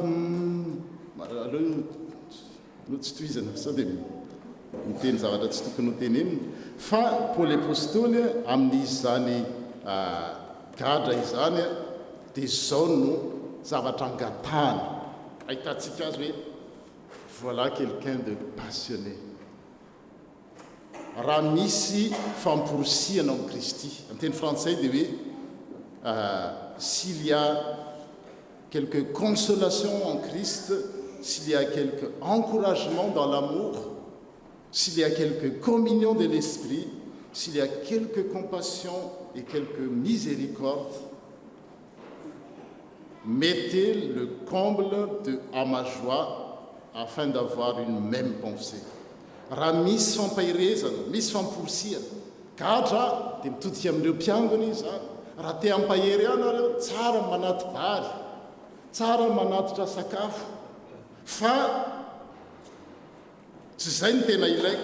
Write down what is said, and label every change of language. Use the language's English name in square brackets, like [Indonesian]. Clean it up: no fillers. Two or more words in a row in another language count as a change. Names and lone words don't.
[Malagasy] no tsy tohizana sao dia miteny zavatra tsy tokony ho tenenina fa Paoly apôstôly amin'izy zany gadra izany dia zao no zavatra angatahany ahitantsika azy hoe [French] voilà quelqu'un de passionné [Malagasy] raha misy famporosiana amin'ny Kristy amin'ny teny frantsay dia hoe [French] s'il y a quelque consolation en Christ, s'il y a quelque encouragement dans l'amour, s'il y a quelque communion de l'esprit, s'il y a quelque compassion et quelque miséricorde, mettez le comble à ma joie afin d'avoir une même pensée. [Malagasy] Raha misy fampahirezana, misy famporosiana, kahatra dia mitodika amin'ireo mpiangona izy zany. Raha te hampahery ianareo, tsara manaty vary, tsara manatitra sakafo. Fa tsy izay no tena ilaiko.